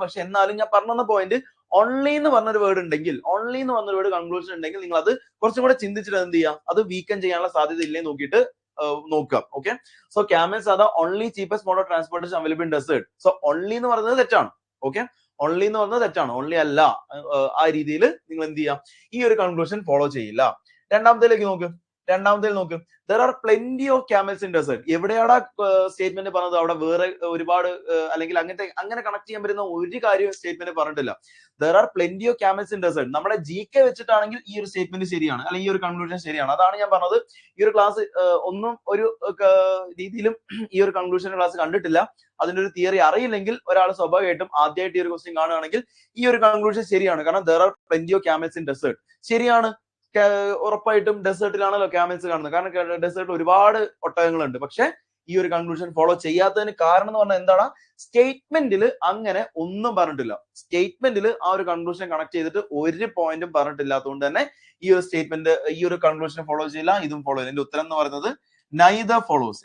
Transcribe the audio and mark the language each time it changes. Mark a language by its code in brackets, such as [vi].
[ml] പക്ഷെ എന്നാലും ഞാൻ പറഞ്ഞ പോയിന്റ്, ഓൺലി എന്ന് പറഞ്ഞൊരു വേർഡ് ഉണ്ടെങ്കിൽ, കൺക്ലൂഷൻ ഉണ്ടെങ്കിൽ നിങ്ങൾ അത് കുറച്ചും കൂടെ ചിന്തിച്ചിട്ട് എന്ത് ചെയ്യാം, അത് വീക്കൻ ചെയ്യാനുള്ള സാധ്യത ഇല്ലേ നോക്കിയിട്ട് നോക്കുക. [en] Okay, so camels are the only cheapest mode of transportation available in desert. [ml] So only എന്ന് പറയുന്നത് തെറ്റാണ്. ഓക്കെ, ഓൺലി എന്ന് പറഞ്ഞത് തെറ്റാണ്, ഓൺലി അല്ല. ആ രീതിയിൽ നിങ്ങൾ എന്ത് ചെയ്യാം, ഈ ഒരു കൺക്ലൂഷൻ ഫോളോ ചെയ്യില്ല. രണ്ടാമത്തേലേക്ക് നോക്ക്. [en] there are plenty of camels in desert. [ml] എവിടെയാടാ സ്റ്റേറ്റ്മെന്റ് പറഞ്ഞത്, അവിടെ വേറെ ഒരുപാട് അല്ലെങ്കിൽ അങ്ങനെ കണക്ട് ചെയ്യാൻ പറ്റുന്ന ഒരു കാര്യം സ്റ്റേറ്റ്മെന്റ് പറഞ്ഞിട്ടില്ല. [en] there are plenty of camels in desert. [ml] നമ്മുടെ GK വെച്ചിട്ടാണെങ്കിൽ ഈ ഒരു സ്റ്റേറ്റ്മെന്റ് ശരിയാണ്, അല്ലെങ്കിൽ ഈ ഒരു കൺക്ലൂഷൻ ശരിയാണ്. അതാണ് ഞാൻ പറഞ്ഞത്. ഈ ഒരു ക്ലാസ് ഒന്നും ഒരു രീതിയിലും ഈ ഒരു കൺക്ലൂഷൻ ക്ലാസ് കണ്ടിട്ടില്ല, അതിന്റെ ഒരു തിയറി അറിയില്ലെങ്കിൽ ഒരാൾ സ്വാഭാവികമായിട്ടും ആദ്യമായിട്ട് ഈ ഒരു ക്വസ്റ്റ്യൻ കാണുകയാണെങ്കിൽ ഈ ഒരു കൺക്ലൂഷൻ ശരിയാണ്. [en] കാരണം there are plenty of camels in desert ശരിയാണ്. [ml] ഉറപ്പായിട്ടും ഡെസേർട്ടിലാണല്ലോ ക്യാമൽസ് കാണുന്നത്, കാരണം ഡെസേർട്ടിൽ ഒരുപാട് ഒട്ടകങ്ങളുണ്ട്. പക്ഷെ ഈ ഒരു കൺക്ലൂഷൻ ഫോളോ ചെയ്യാത്തതിന് കാരണം എന്ന് പറഞ്ഞാൽ എന്താണ്, സ്റ്റേറ്റ്മെന്റിൽ അങ്ങനെ ഒന്നും പറഞ്ഞിട്ടില്ല. സ്റ്റേറ്റ്മെന്റിൽ ആ ഒരു കൺക്ലൂഷൻ കണക്ട് ചെയ്തിട്ട് ഒരു പോയിന്റും പറഞ്ഞിട്ടില്ലാത്തതുകൊണ്ട് തന്നെ ഈ ഒരു കൺക്ലൂഷൻ ഫോളോ ചെയ്യില്ല, ഇതും ഫോളോ ചെയ്യില്ല. ഇതിന്റെ ഉത്തരം എന്ന് പറയുന്നത് [en] neither follows.